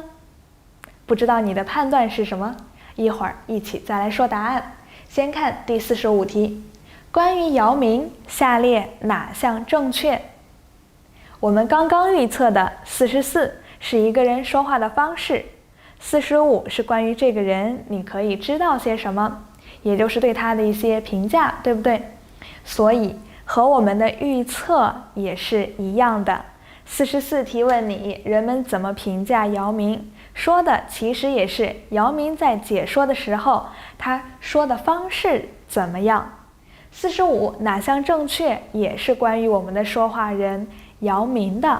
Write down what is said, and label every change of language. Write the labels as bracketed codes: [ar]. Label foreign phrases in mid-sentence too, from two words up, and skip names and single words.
[zh] 不知道你的判斷是什麼？一會兒一起再來說答案。先看第45題，關於姚明，下列哪項正確？我們剛剛預測的44是一個人說話的方式，45是關於這個人你可以知道些什麼，也就是對他的一些評價，對不對？所以和我們的預測也是一樣的。44題問你人們怎麼評價姚明，說的其實也是姚明在解說的時候他說的方式怎麼樣。45哪項正確，也是關於我們的說話人姚明的。